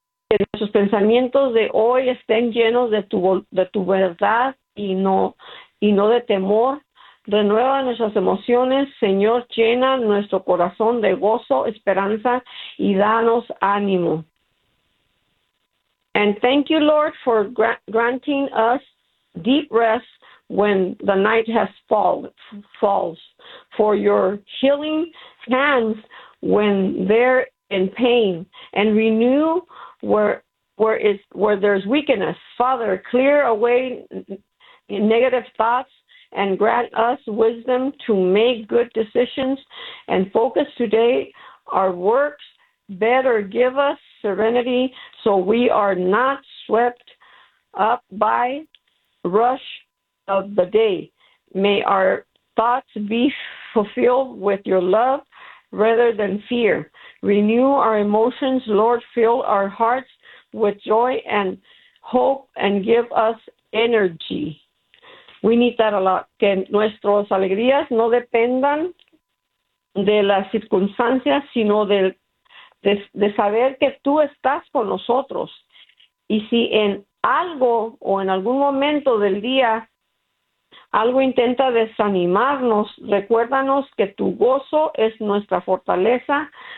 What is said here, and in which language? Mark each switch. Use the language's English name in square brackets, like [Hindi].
[Spanish] Que nuestros pensamientos de hoy estén llenos de tu verdad y no de temor. Renueva nuestras emociones, Señor, llena nuestro corazón de gozo, esperanza y danos ánimo. [English] And thank you, Lord, for granting us deep rest when the night has falls, for your healing hands when they're in pain, and renew where there's weakness. Father, clear away negative thoughts and grant us wisdom to make good decisions and focus today our works better. Give us serenity so we are not swept up by rush of the day. May our thoughts be fulfilled with your love rather than fear. Renew our emotions, Lord. Fill our hearts with joy and hope and give us energy. We need that a lot. [Spanish] Que nuestras alegrías no dependan de las circunstancias, sino de saber que tú estás con nosotros. Y si en algo o en algún momento del día algo intenta desanimarnos, recuérdanos que tu gozo es nuestra fortaleza.